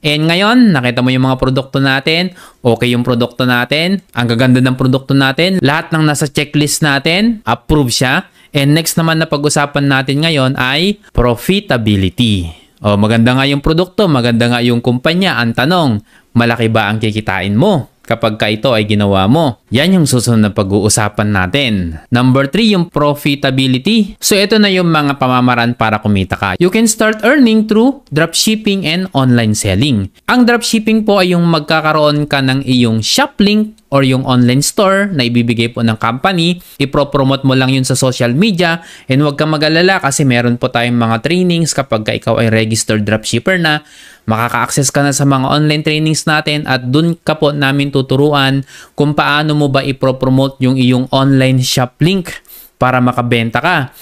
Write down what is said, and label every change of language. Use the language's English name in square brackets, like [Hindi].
[Filipino] And ngayon, nakita mo yung mga produkto natin, okay yung produkto natin, ang gaganda ng produkto natin, lahat ng nasa checklist natin, approve siya. And next naman na pag-usapan natin ngayon ay profitability. O, maganda nga yung produkto, maganda nga yung kumpanya. Ang tanong, malaki ba ang kikitain mo kapag ito ay ginawa mo? Yan yung susunod na pag-uusapan natin. Number 3, yung profitability. So, ito na yung mga pamamaraan para kumita ka. [English] You can start earning through dropshipping and online selling. [Filipino] Ang dropshipping po ay yung magkakaroon ka ng iyong shop link or yung online store na ibibigay po ng company, ipropromote mo lang yun sa social media, and huwag kang mag-alala kasi meron po tayong mga trainings kapag ikaw ay registered dropshipper na, makaka-access ka na sa mga online trainings natin at dun ka po namin tuturuan kung paano mo ba ipropromote yung iyong online shop link para makabenta ka.